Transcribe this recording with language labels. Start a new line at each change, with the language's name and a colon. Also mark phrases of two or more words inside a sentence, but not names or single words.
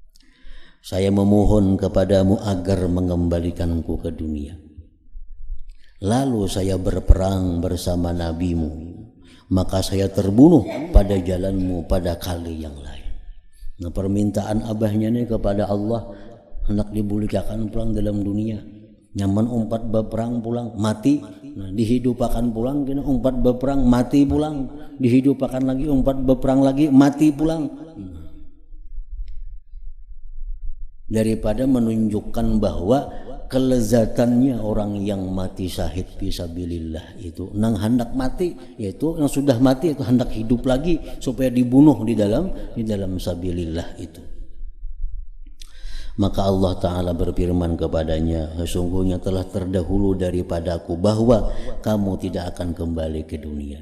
Indonesian: Saya memohon kepadamu agar mengembalikanku ke dunia. Lalu saya berperang bersama nabimu, maka saya terbunuh pada jalanmu pada kali yang lain. Nah, permintaan abahnya ini kepada Allah,
Banjar: hendak dibulikakan pulang dalam dunia. Nyaman umpat berperang pulang mati, nah, dihidupakan pulang, kena umpat berperang mati pulang, dihidupakan lagi umpat berperang lagi mati pulang.
Indonesian: Daripada menunjukkan bahwa kelezatannya orang yang mati
Arabic: syahid fisabilillah
Indonesian: itu nang hendak mati, yaitu yang sudah mati itu hendak hidup lagi supaya dibunuh di dalam sabilillah itu. Maka Allah Ta'ala berfirman kepadanya, sesungguhnya telah terdahulu daripadaku bahwa kamu tidak akan kembali ke dunia.